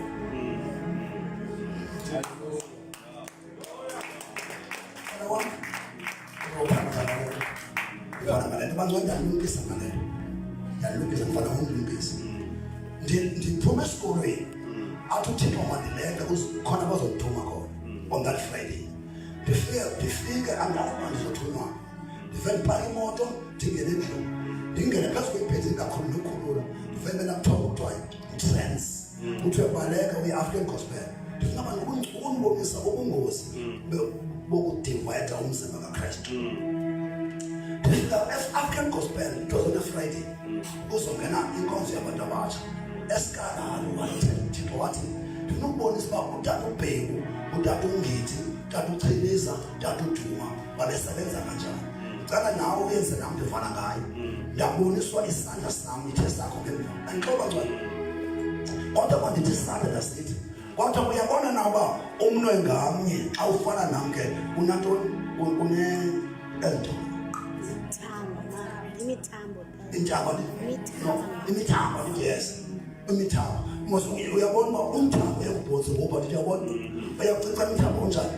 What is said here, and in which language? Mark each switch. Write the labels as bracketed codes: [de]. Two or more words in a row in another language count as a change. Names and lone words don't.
[xh] Ndiphume esikolweni athi uThixo mandileke khona bazondithuma khona [en] on that Friday. [xh] Ndifike angazi ndizothunywa. Ndivele ndipaka imoto ndingene endlini ndingene phezu kwebhedi kakhulu nokhulula ndivele nakuthiwa kuthiwa i-trance kuthiwe baleka uyi-African gospel. Ndifuna abantu ubungcuni ubungozi bokudivayida umzimba kaKristu. [en] African gospel it was on a Friday. [xh] Kuzongena inkonzo yabantu abatsha eSkalari wathi wathi ndinokubonisa uba utata uBheki, utata uNgithi, utata uChiliza, utata uDuma babesebenza kanjani. Ngicela nawe uyenze nami ndivana ngayo. Ndaboniswa isandla sami ithe sakho ngemva. Andixoba ngcwele. Kodwa kwandithi isandla lasithi kodwa uyabona na uba umnwe ngamnye xa ufana nam ke unantoni ento imithambo yes imithambo uyabona uba umthambo yakubhozi ngoba ndiyabona bayakucica imithambo onjani.